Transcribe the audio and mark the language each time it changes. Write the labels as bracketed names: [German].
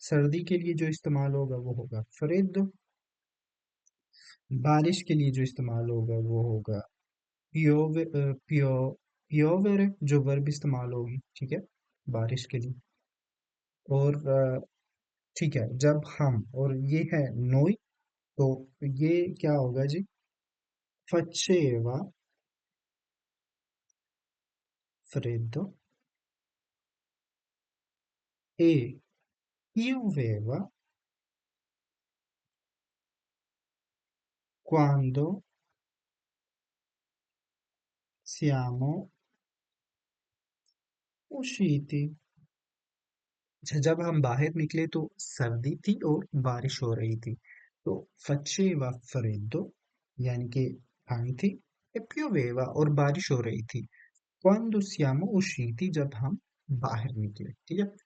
[Hindi] सर्दी के लिए जो इस्तेमाल होगा वो होगा freddo। बारिश के लिए जो इस्तेमाल होगा वो होगा piove, piovere, जो वर्ब इस्तेमाल होगी, ठीक है, बारिश के लिए। और ठीक है, जब हम, और ये है नोई, तो ये क्या होगा जी? [Italian] faceva freddo e pioveva quando siamo usciti। [Hindi] अच्छा, जब हम बाहर निकले तो सर्दी थी और बारिश हो रही थी। तो [Italian] faceva freddo [Hindi] यानी कि ठंड थी, [Italian] e pioveva [Hindi] और बारिश हो रही थी। [Italian] quando siamo usciti [Hindi] जब हम बाहर निकले, ठीक है।